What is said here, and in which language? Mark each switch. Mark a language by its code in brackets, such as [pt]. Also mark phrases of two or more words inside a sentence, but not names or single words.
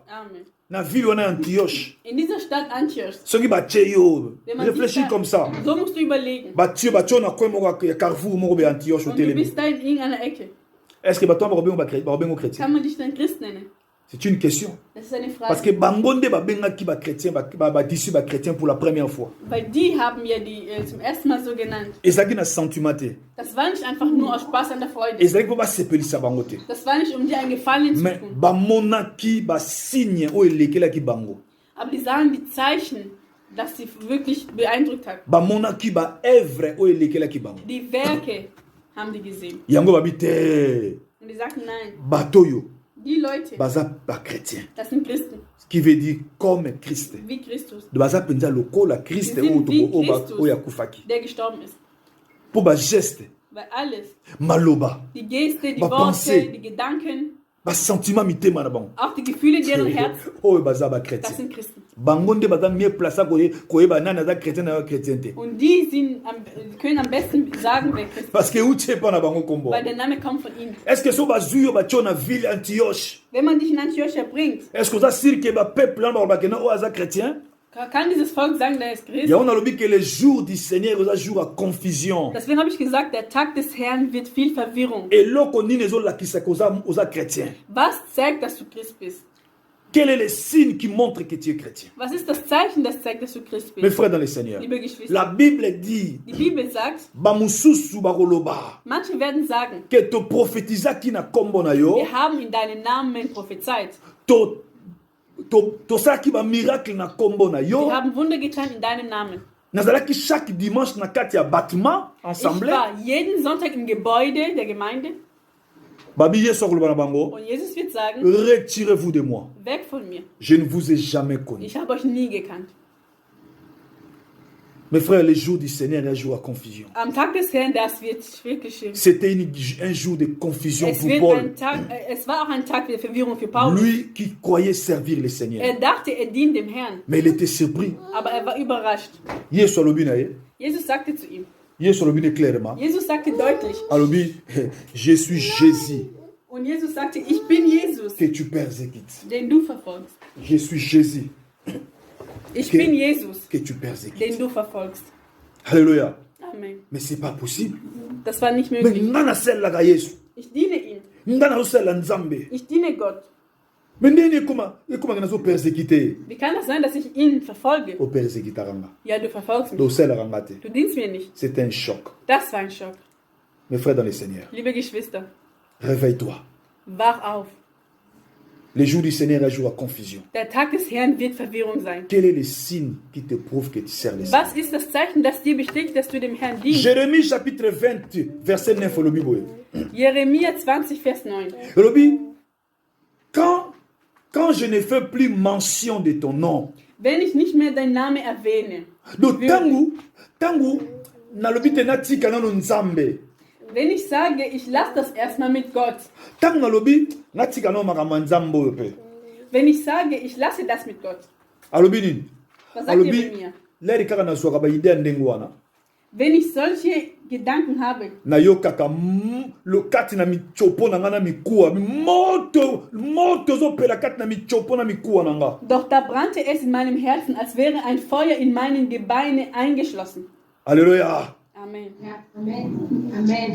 [ln] Amen. Na ville wana ya Antioche. [de] In dieser Stadt Antioch, [ln] Soki ba cheyo, [de] wenn man [fr] réfléchis [de] sieht, [fr] comme ça. [de] so musst du überlegen. [ln] Bato na coin moko ya Carrefour moko be Antioche au [de] Und du [fr] télé. [de] bist da in irgendeiner Ecke. [fr] Est-ce que [ln] bato ba obengo chrétien? [de] Kann man dich dann Christ nennen? [fr] C'est une question. [de] Das ist eine [fr] Parce [de] Frage. [ln] que bangonde ba bengaki ba chrétien ba disciples ba chrétien [fr] pour la première fois. [de] Weil die haben ja die zum ersten Mal so genannt. [ln] Ezaki na sentimate. [de] Das war nicht einfach nur aus Spaß an der Freude. [ln] Ezaki po ba sepelisa bango te. [de] Das war nicht, um dir einen Gefallen zu [fr] Mais [de] tun. [ln] ba monaki ba signe o elekelaki bango. [de] Aber die sahen die Zeichen, dass sie wirklich beeindruckt hat. [ln] Ba monaki ba œuvre o elekelaki bango. [de] Die Werke haben die gesehen. [ln] Yango ba bite. [de] Und die sagten, nein, [ln] Batoyo [de] die Leute, [ln] baza ba chrétien. [de] das sind Christen, [fr] Ce qui veut dire comme Christ. [de] wie Christus, [ln] De baza penza lokola Christ [de] Sie sind wie Christus. [ln] o yakufaki. [de] der gestorben ist. [ln] Po ba geste, [de] Weil alles, [ln] maloba, [de] die Geste, die [ln] Ba [de] Worte, [fr] pensée. [de] die Gedanken, [ln] basentiment mitema na bango [de] Auch die Gefühle in deren Herzen, [ln] oyo baza [de] das [ln] bachrétien [de] sind Christen. [ln] bango nde baza [fr] mieux place [ln] koyeba nani aza chrétien na yo chrétien te [de] Und die können am besten sagen, wer Christ ist, [fr] parce que [ln] euti epa na bango kombo [de] weil der Name kommt von ihnen. [fr] est ce que [ln] so bazwi yo batio na ville Antioche [de] Wenn man dich in Antiochia bringt, [fr] est ce que [ln] oza sir ke bapeuple wana balobakena oyo aza chrétien [de] kann dieses Volk sagen, der ist Christ. [ln] yango nalobi ke [fr] le jour du Seigneur [ln] oza [fr] jour à confusion [de] Deswegen habe ich gesagt, der Tag des Herrn wird viel Verwirrung. [ln] eloko nini ezolakisa ke oza chrétien [de] Was zeigt, dass du Christ bist? [fr] quel est le signe qui montre que tu es chrétien [de] Was ist das Zeichen, das zeigt, dass du Christ [fr] mes [de] bist? [fr] frères dans le Seigneur [de] Liebe Geschwister, [fr] la Bible dit [de] die Bibel sagt, [ln] bamususu bakoloba [de] manche werden sagen, [ln] ke toprophétisaki na kombo na yo [de] wir haben in deinen Namen prophezeit. [ln] tosalaki bamiracle na kombo na [de] Wir [ln] yo [de] haben Wunder getan in deinem Namen. [ln] nazalaki chaque dimanche na kati ya bâtiment [de] Ich [fr] ensemble [de] war jeden Sonntag im Gebäude der Gemeinde [ln] babi yesu akoloba na bango [de] und Jesus wird sagen, [fr] retirez-vous de moi [de] weg von mir. [fr] je ne vous ai jamais connu [de] Ich habe euch nie gekannt. [fr] mes frères le jour du Seigneur est un jour à confusion [de] Am Tag des Herrn, das wird wirklich schön. [fr] c'était un jour de confusion [de] Es, [fr] pour [de] wird [fr] Paul [de] ein Tag, es war auch ein Tag der Verwirrung für Paulus. [fr] lui qui croyait servir le Seigneur [de] Er dachte, er dient dem Herrn, [fr] mais il était surpris [de] aber er war überrascht. [ln] yesu alobi na ye [de] Jesus sagte zu ihm, [ln] yesu alobi ne clairement [de] Jesus sagte deutlich, [fr] alobi je suis Jésus [de] und Jesus sagte, ich bin Jesus, [fr] que tu persécutes [de] den du verfolgst. [fr] je suis Jésus [de] Ich bin Jesus, [fr] que tu persécutes [de] den du verfolgst. [fr] alléluia [de] Amen. [fr] mais c'est pas possible [de] Das war nicht [fr] mais [de] möglich. [ln] nga nasalelaka yesu [de] Ich diene ihm. [ln] nga nazosalela nzambe [de] Ich diene Gott. [ln] mais ndeni ekomaka nazopersécute ye [de] Wie kann das sein, dass ich ihn verfolge? [ln] opersécutaka nga [de] Ja, du verfolgst mich. [ln] tosalelaka nga te [de] Du dienst mir nicht. [fr] c'est un choc [de] Das war ein Schock. [fr] mes frères dans le Seigneur [de] Liebe Geschwister, [fr] réveille-toi [de] wach auf. [fr] le jour du Seigneur est un jour à confusion [de] Der Tag des Herrn wird Verwirrung sein. [fr] quel est le signe qui te prouve que tu sers le Seigneur [de] Was ist das Zeichen, das dir bestätigt, dass du dem Herrn dienst? [fr] Jérémie chapitre 20 verset 9 [ln] olobi boye [de] Jeremia 20, Vers 9. [fr] olobi quand je ne fais plus mention de ton nom [de] Wenn ich nicht mehr deinen Namen erwähne, [ln] donc tangu nalobi te natika nano nzambe [de] wenn ich sage, ich lasse das erstmal mit Gott, [ln] tangu nalobi natika nano makambo ya nzambe oyo mpe [de] wenn ich sage, ich lasse das mit Gott, [ln] alobi nini [de] was sagt [ln] alobi [de] Jeremia? [ln] lere kaka nazwaka baide ya ndenge wana [de] Wenn ich solche Gedanken habe, [ln] nayokaka kati na michopo na nga na mikuwa moto ezopela kati na michopo na mikuwa na nga [de] doch da brannte es in meinem Herzen, als wäre ein Feuer in meinen Gebeine eingeschlossen. [ln] alleluya [de] Amen. Ja, Amen. Amen.